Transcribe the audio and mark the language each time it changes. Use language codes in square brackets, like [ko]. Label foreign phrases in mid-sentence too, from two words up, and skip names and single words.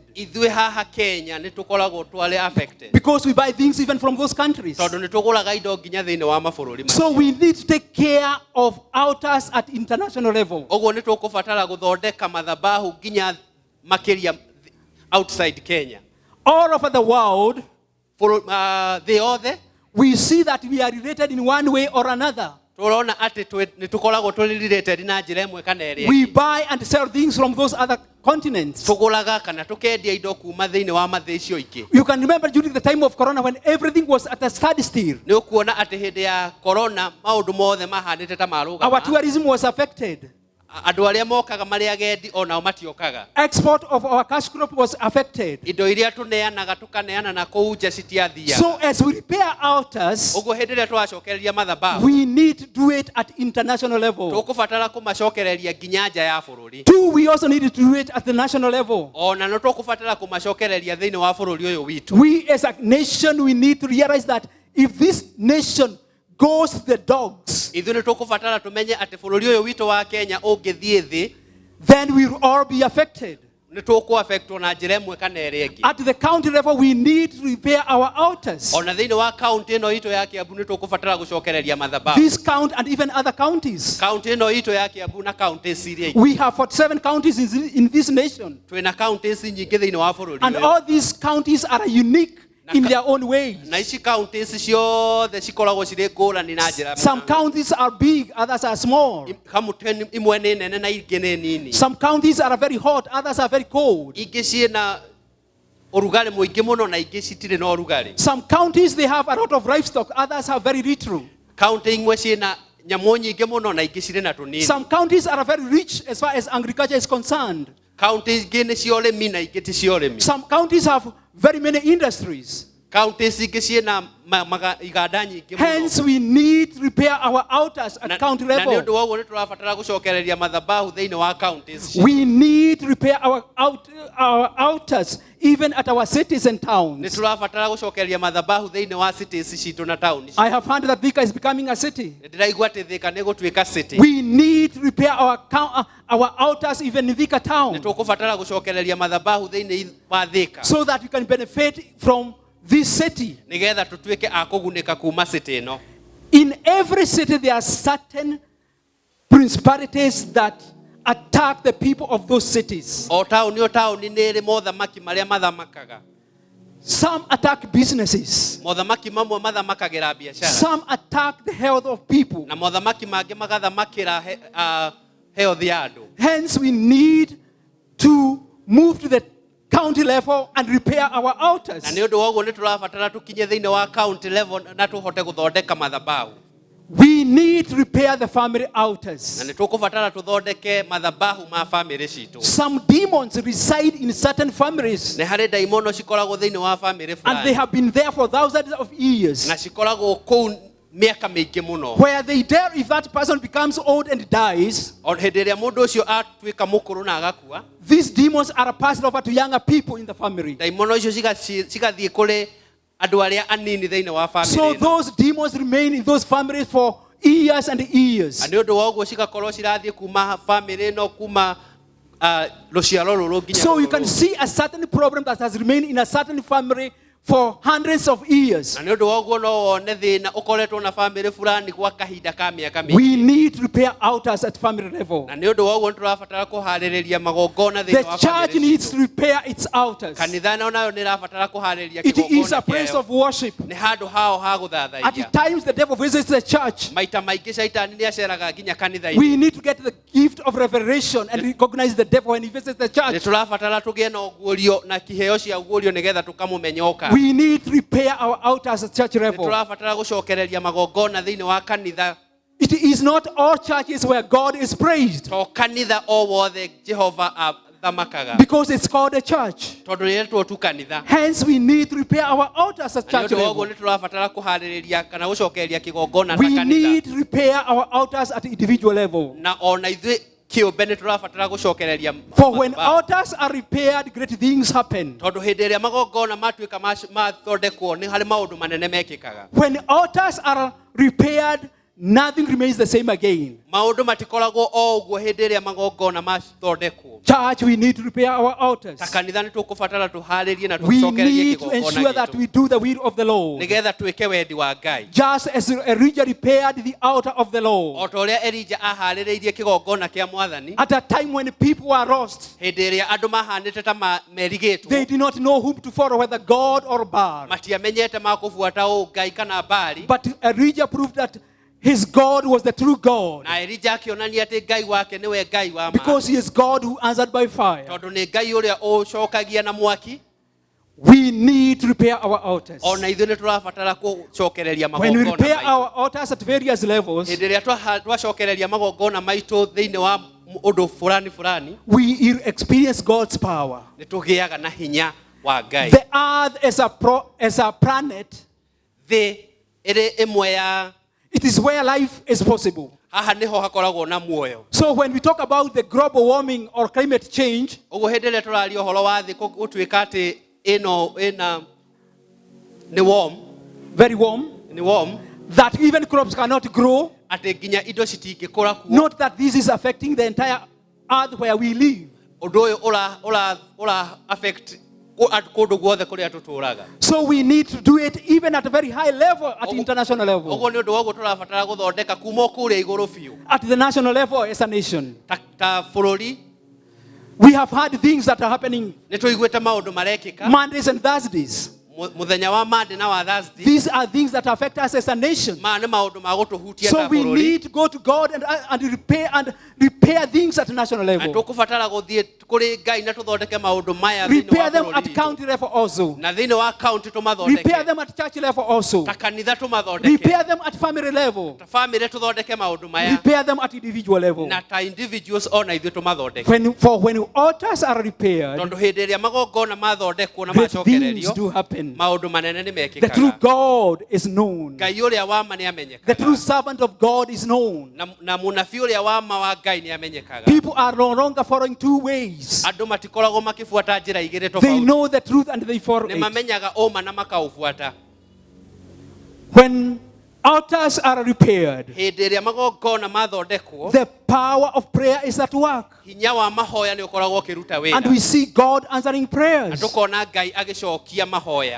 [ki] ithuĩ haha Kenya nĩ tũkoragwo twarĩ affected. [en] Because we buy things even from those countries. [ki] Tondũ nĩ tũgũraga indo nginya thĩinĩ wa mabũrũri macio. [en] So we need to take care of altars at international level. [ki] Ũguo nĩ tũkũbatara gũthondeka mathabahu nginya makĩria outside Kenya. [en] All over the world, [ki] Thĩ yothe [en] we see that we are related in one way or another. [ki] tũrona atĩ nĩ tũkoragwo tũrĩ related na njĩra ĩmwe kana ĩrĩa [en] We [ki] ĩngĩ. [en] buy and sell things from those other continents. [ki] Tũgũraga kana tũkendia indo kuma thĩinĩ wa mathĩ icio ingĩ. [en] You can remember during the time of Corona when everything was at a standstill. [ki] Nĩ ũkuona atĩ hĩndĩ ya corona maũndũ mothe mahanĩte ta [en] Our [ki] marũgama. [en] tourism was affected. [ki] Andũ arĩa mokaga marĩ agendi o nao matiokaga. [en] Export of our cash crop was affected. [ki] Indo iria tũneanaga tũkaneana na kũu nja citiathiaga. [en] So as we repair altars, [ki] Ũguo hĩndĩ ĩrĩa twacokereria mathabahu, [en] we need to do it at international level. [ki] tũkũbatara kũmacokereria nginya nja ya bũrũri. [en] Two, we also need to do it at the national level. [ki] Ona no tũkũbatara kũmacokereria thĩinĩ wa bũrũri ũyũ witũ. [en] We as a nation, we need to realize that if this nation goes to the dogs, [ki] Ithuĩ nĩ tũkũbatara tũmenye atĩ bũrũri ũyũ witũ wa Kenya ũngĩthiĩ thĩ, [en] then we will all be affected. [ki] nĩ tũkũ-affectwo na njĩra ĩmwe kana ĩrĩa ĩngĩ. [en] At the county level, we need to repair our altars. [ki] Ona thĩinĩ wa kaunti ĩno itũ ya Kiambu nĩ tũkũbatara gũcokereria mathabahu. [en] This count and even other counties. [ki] Kaunti ĩno itũ ya Kiambu na kaunti iria ingĩ. [en] We have 47 counties in this nation. [ki] Twĩna kaunti nyingĩ thĩinĩ wa bũrũri [en] And [ki] ũyũ. [en] all these counties are unique in their own ways. [ki] Na ici kaunti ciothe cikoragwo cirĩ ngũrani na njĩra. [en] Some counties are big, others are small. [ki] Kamũtĩ imwe nĩ nene na ingĩ nĩ nini. [en] Some counties are very hot, others are very cold. [ki] Ingĩ ciĩna ũrugarĩ mũingĩ mũno na ingĩ citirĩ na ũrugarĩ. [en] Some counties, they have a lot of livestock, others have very little. [ki] Kaunti imwe ciĩna nyamũ nyingĩ mũno na ingĩ cirĩ na tũnini. [en] Some counties are very rich as far as agriculture is concerned. [ki] Kaunti ingĩ nĩ cia ũrĩmi na ingĩ ti cia ũrĩmi. [en] Some counties have very many industries. [ki] Kaunti ingĩ ciĩna iganda nyingĩ mũno. [en] Hence, we need to repair our altars at county [ki] Na nĩ [en] level. [ki] ũndũ wa ũguo nĩ tũrabatara gũcokereria mathabahu thĩinĩ wa kaunti. [en] We need to repair our altars even at our cities and [ki] Nĩ [en] towns. [ki] tũrabatara gũcokereria mathabahu thĩinĩ wa cities citũ na taũni. [en] I have heard that Thika is becoming a city. [ki] Nĩ ndĩraigua atĩ Thika nĩ gũtuĩka city. [en] We need to repair our altars even in Thika [ki] Nĩ [en] town [ki] tũkũbatara gũcokereria mathabahu thĩinĩ wa Thika. [en] so that we can benefit from this city. [ki] Nĩgetha tũtuĩke a kũgunĩka kuma city ĩno. [en] In every city, there are certain principalities that attack the people of those cities. [ki] O taũni nĩ ĩrĩ mothamaki marĩa mathamakaga. [en] Some attack businesses. [ki] Mothamaki mamwe mathamakagĩra biacara. [en] Some attack the health of people. [ki] Na mothamaki mangĩ magathamakĩra health ya andũ. [en] Hence, we need to move to the county level and repair our altars. [ki] Na nĩ ũndũ wa ũguo nĩ tũrabatara tũkinye thĩinĩ wa [en] county level [ki] na tũhote gũthondeka mathabahu. [en] We need to repair the family altars. [ki] Na nĩ tũkũbatara tũthondeke mathabahu ma family citũ. [en] Some demons reside in certain families, [ki] Nĩ harĩ ndaimono cikoragwo thĩinĩ wa family [en] and they [ki] fulani. [en] have been there for thousands of years. [ki] Na cikoragwo kũu mĩaka mĩingĩ mũno. [en] Where they dare, if that person becomes old and dies, [ki] O hĩndĩ ĩrĩa mũndũ ũcio atuĩka mũkũrũ na agakua, [en] these demons are passed over to younger people in the family. [ki] ndaimono icio cigathiĩ kũrĩ andũ arĩa anini thĩinĩ wa family [en] So [ki] ĩno. [en] those demons remain in those families for years and years. [ki] Na nĩ ũndũ wa ũguo cigakorwo cirathiĩ kuma family ĩno kuma rũciaro rũrũ nginya [en] So you can [ki] rũrũ. [en] see a certain problem that has remained in a certain family for hundreds of years. [ki] Na nĩ ũndũ wa ũguo no wone thĩna ũkoretwo na family fulani gwa kahinda ka mĩaka mĩingĩ. [en] We need to repair altars at family level. [ki] Na nĩ ũndũ wa ũguo nĩ tũrabatara kũharĩrĩria magongona thĩinĩ [en] The [ki] wa [en] church [ki] family [en] needs [ki] citũ. [en] to repair its altars. [ki] Kanitha nayo nĩ ĩrabatara kũharĩrĩria [en] It is a [ki] kĩgongona [en] place [ki] kĩayo. [en] of worship. [ki] Nĩ handũ hao ha [en] At [ki] gũthathaiya. [en] times, the devil visits the church. [ki] Maita maingĩ caitani nĩ aceraga nginya kanitha-inĩ. [en] We need to get the gift of revelation and recognize the devil when he visits the [ki] Nĩ [en] church. [ki] tũrabatara tũgĩe na ũguũrio na kĩheo cia ũguũrio nĩgetha tũkamũmenya oka. [en] We need to repair our altars at church [ki] Nĩ [en] level. [ki] tũrabatara gũcokereria magongona thĩinĩ wa kanitha. [en] It is not all churches where God is praised, [ki] To kanitha o wothe Jehova athamakaga. [en] because it's called a church. [ki] Tondũ rĩrĩtwo tu kanitha. [en] Hence, we need to repair our altars at [ki] Na nĩ [en] church [ki] ũndũ wa ũguo [en] level. [ki] nĩ tũrabatara kũharĩrĩria kana gũcokereria kĩgongona ta [en] We [ki] kanitha. [en] need to repair our altars at individual level. [ki] Na ona ithuĩ kĩũmbe nĩ tũrabatara gũcokereria [en] For when [ki] mathabahu. [en] altars are repaired, great things happen. [ki] Tondũ hĩndĩ ĩrĩa magongona matuĩka mathondekwo nĩ harĩ maũndũ manene mekĩkaga. [en] When altars are repaired, nothing remains the same again. [ki] Maũndũ matikoragwo o ũguo hĩndĩ ĩrĩa magongona mathondekwo. [en] Church, we need to repair our altars. [ki] Ta kanitha nĩ tũkũbatara tũharĩrie na [en] We [ki] tũcokererie [en] need to ensure [ki] kĩgongona [en] that [ki] gitũ. [en] we do the will of the Lord. [ki] Nĩgetha twĩke wendi wa Ngai. [en] Just as Elijah repaired the altar of the Lord. [ki] O ta ũrĩa Elija aharĩrĩirie kĩgongona kĩa Mwathani. [en] At a time when people were lost, [ki] Hĩndĩ ĩrĩa andũ mahanĩte ta merigĩtwo. [en] they did not know whom to follow, whether God or Baal. [ki] Matiamenyete makũbuata ũ Ngai kana Baali. [en] But Elijah proved that his God was the true God, [ki] Na Elija akĩonania atĩ Ngai wake nĩwe Ngai wa ma. [en] because he is God who answered by fire. [ki] Tondũ nĩ Ngai ũrĩa ũcokagia na mwaki. [en] We need to repair our altars. [ki] Ona ithuĩ nĩ tũrabatara gũcokereria [en] When we [ki] magongona [en] repair [ki] maitũ. [en] our altars at various levels, [ki] Hĩndĩ ĩrĩa twacokereria magongona maitũ thĩinĩ wa ũndũ fulani, [en] we experience God's power. [ki] nĩ tũgĩaga na hinya wa Ngai. [en] The earth is a planet. [ki] Thĩ ĩrĩ ĩmwe ya [en] It is where life is possible. [ki] haha nĩho hakoragwo na muoyo. [en] So when we talk about the global warming or climate change, [ki] Ũguo hĩndĩ ĩrĩa tũraria ũhoro wa thĩ gũtuĩka atĩ nĩ warm, [en] very warm, that even crops cannot grow. [ki] atĩ nginya indo citingĩkũra kuo. [en] Not that this is affecting the entire earth where we live. [ki] Undu uyu ura affect kundu guothe kuria tuturaga. [en] So we need to do it even at a very high level, at international level. [ki] Ogo ni undu woguo turabatara guthondeka kuma kuria iguru biu. [en] At the national level as a nation. [ki] Ta bururi. [en] We have had things that are happening [ki] Nituiguite maundu marekika. [en] Mondays and Thursdays. [ki] Muthenya wa Monday na wa Thursday. [en] These are things that affect us as a nation. [ki] Ma ni maundu ma gutuhutia ta [en] So we need to go to God and repair things at national level. [ki] Tukubatara guthie kuri Ngai na tuthondeke maundu maya [en] Repair them at county level also. [ki] Na thini wa county tumathondeke. [en] Repair them at church level also. [ki] Ta kanitha tumathondeke. [en] Repair them at family level. [ki] Ta family tuthondeke maundu maya. [en] Repair them at individual level. [ki] Na ta individuals ona ithu tumathondeke. [en] When altars are repaired, [ki] tondu hindi iria magongona mathondekwo na [en] great things [ki] macokererio [en] do happen. [ki] maundu manene ni mekikaga. [en] The true God is known. [ki] Ngai uria wa ma ni amenyekaga. [en] The true servant of God is known. [ki] Na munabii uria wa ma wa Ngai ni amenyekaga. [en] People are no longer following two ways. [ki] Andu matikoragwo makifuata njira igiri [en] They [ki] tofauti. [en] know the truth and they follow [ki] Ni [en] it. [ki] mamenyaga uma na makaufuata. [en] When altars are repaired, [ki] Hindi iria magongona mathondekwo, [en] the power of prayer is at work. [ki] hinya wa mahoya ni ukoragwo ukiruta wira. [en] And we see God answering prayers. [ki] Tukona Ngai agicokia mahoya.